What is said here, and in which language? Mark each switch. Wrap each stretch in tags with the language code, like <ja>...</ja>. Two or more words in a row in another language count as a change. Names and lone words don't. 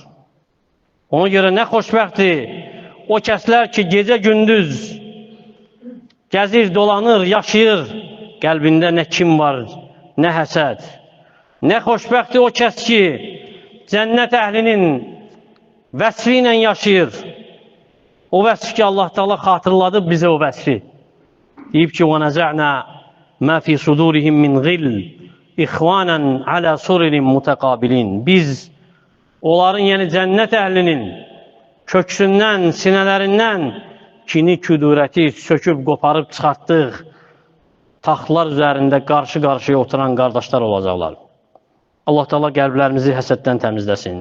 <az>Ona görə nə xoşbəxtdir o kəslər ki, gecə-gündüz gəzir, dolanır, yaşayır, qəlbində nə kim var, nə həsəd. Nə xoşbəxtdir o kəs ki, cənnət əhlinin vəsfi ilə yaşayır. O vəsf ki, Allah Taala xatırladı bizə o vəsfi. Deyib ki,</az> <ar>وَنَزَعْنَا مَا فِي صُدُورِهِمْ مِنْ غِلٍّ إِخْوَانًا عَلَى سُرُرٍ مُتَقَابِلِينَ.</ar> <az>Biz onların, yəni cənnət əhlinin köksündən, sinələrindən kini, küdurəti söküb, qoparıb çıxartdıq taxtlar üzərində qarşı-qarşıya oturan qardaşlar olacaqlar. Allah Teala qəlblərimizi həsəddən təmizləsin.</az>